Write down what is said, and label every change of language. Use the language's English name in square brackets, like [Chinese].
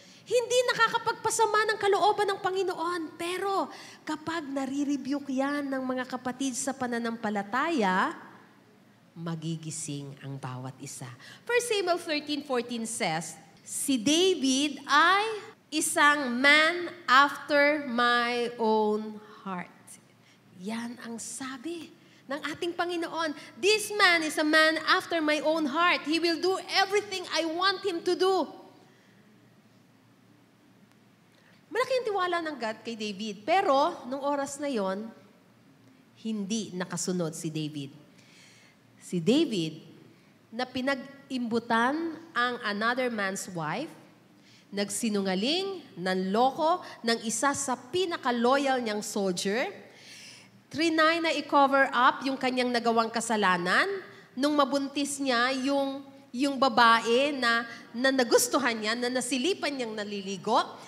[Filipino] Hindi nakakapagpasama ng kalooban ng Panginoon. Pero kapag nare-rebuke yan ng mga kapatid sa pananampalataya, magigising ang bawat isa. [English] 1 Samuel 13:14 says, [Filipino] si David ay isang [English] man after my own heart. [Filipino] Yan ang sabi ng ating Panginoon. [English] This man is a man after my own heart. He will do everything I want him to do. [Filipino] Malaki ang tiwala ng God kay David. Pero, nung oras na yon, hindi nakasunod si David. Si David, na pinag-imbutan ang [English] another man's wife, [Filipino] nagsinungaling, nanloko ng isa sa pinaka-loyal niyang soldier, trinay na i-cover up yung kanyang nagawang kasalanan, nung mabuntis niya yung babae na nagustuhan niya, na nasilipan niyang naliligo.